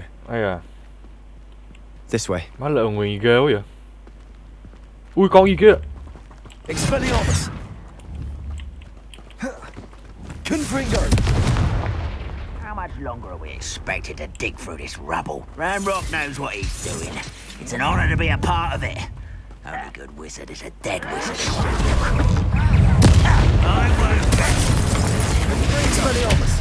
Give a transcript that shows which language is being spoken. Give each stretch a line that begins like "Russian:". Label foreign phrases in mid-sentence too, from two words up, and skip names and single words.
Vietnamese: Ai à.
English: This way.
Vietnamese: Má lợi nguyền ghê quá vậy. Ui con gì kia.
English: Expelliarmus. Confringo. How much longer are we expected to dig through this rubble? Ranrock knows what he's doing. It's an honor to be a part of it. Only good wizard is a dead wizard. I won't. Expelliarmus.